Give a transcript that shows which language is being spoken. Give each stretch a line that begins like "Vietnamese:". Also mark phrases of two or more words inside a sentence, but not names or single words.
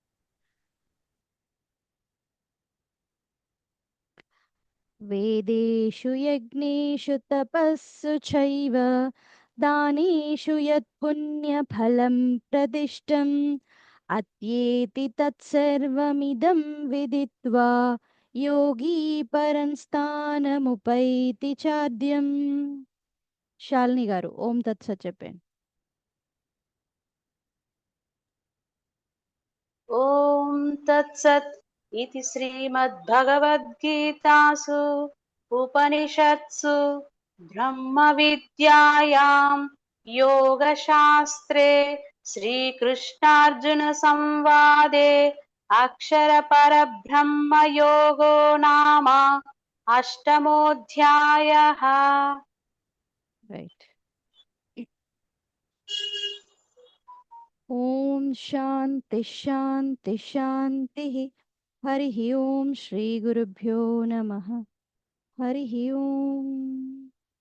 Sanskrit: వేదేషు యజ్ఞేషు తపస్సు చైవ దానేషు యత్ పుణ్యఫలం ప్రదిష్టం అత్యేతి తత్సర్వమిదం విదిత్వా యోగి పరం స్థానముపైతి చాద్యం.
Telugu: శాలిని గారు
Sanskrit: ఓం తత్సత్
Telugu: చెప్పండి.
Sanskrit: ఓం తత్సత్. इति श्रीमद्भगवद्गीतासु उपनिषत्सु ब्रह्मविद्यायां योगशास्त्रे श्रीकृष्णार्जुनसंवादे अक्षरपरब्रह्मयोगो नाम अष्टमोऽध्यायः। రైట్. ఓం శాంతి శాంతి శాంతి. హరి ఓం శ్రీ గురుభ్యో నమః. హరి ఓం.